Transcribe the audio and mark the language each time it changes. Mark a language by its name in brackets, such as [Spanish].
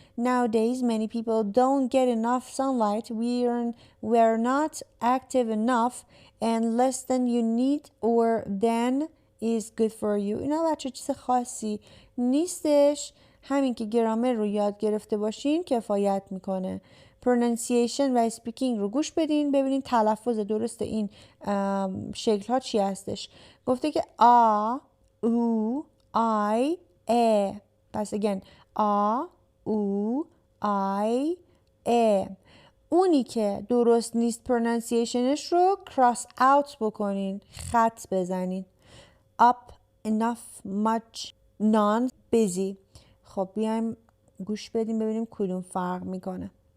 [English] Nowadays, many people don't get enough sunlight. We're not active enough and less than you need or than is good for you. [Persian] اینا بچه چیز خاصی نیستش. همین که گرامر رو یاد گرفته باشین کفایت میکنه. pronunciation و speaking رو گوش بدین ببینین تلفظ درست این شکل ها چی هستش. گفته که او I A. پس again او I A. اونی که درست نیست پرونانسیشنش رو cross out بکنین. خط بزنین. [English] up, enough, much, none, busy. [Persian] خب بیایم گوش بدیم ببینیم کدوم فرق میکنه.